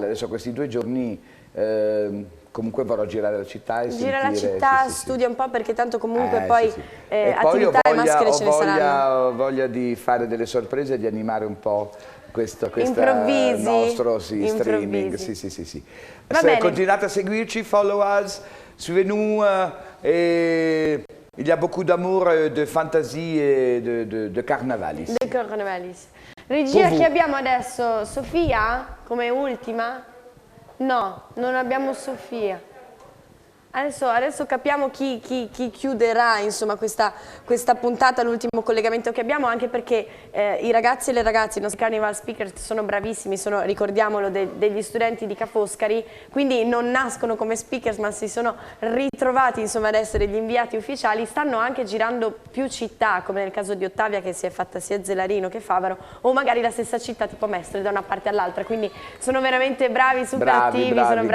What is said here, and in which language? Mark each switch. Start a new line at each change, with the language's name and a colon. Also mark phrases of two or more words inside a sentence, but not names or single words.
Italian: Adesso questi 2 giorni comunque vorrò girare la città e Gira sentire... la città, sì. studia un po' perché tanto comunque Sì, poi sì. E attività e maschere ce ne saranno. Ho voglia di fare delle sorprese e di animare un po' questo Improvvisi. nostro streaming. Improvvisi. Sì. Va bene. Continuate a seguirci,
English: follow us,
French: suivez-nous et il y a beaucoup d'amour, de fantasie et
Italian: de carnavalis.
French: De Carnavalis.
Italian: Regia, chi abbiamo adesso? Sofia come ultima? No, non abbiamo Sofia. Adesso capiamo chi chiuderà insomma, questa puntata, l'ultimo collegamento che abbiamo, anche perché i ragazzi e le ragazze, i nostri
English: Carnival Speakers
Italian: sono bravissimi, sono, ricordiamolo, degli studenti di Ca' Foscari, quindi non nascono come speakers ma si sono ritrovati insomma, ad essere gli inviati ufficiali, stanno anche girando più città, come nel caso di Ottavia che si è fatta sia Zelarino che Favaro, o magari la stessa città tipo Mestre da una parte all'altra, quindi sono veramente bravi, super attivi, sono bravissimi.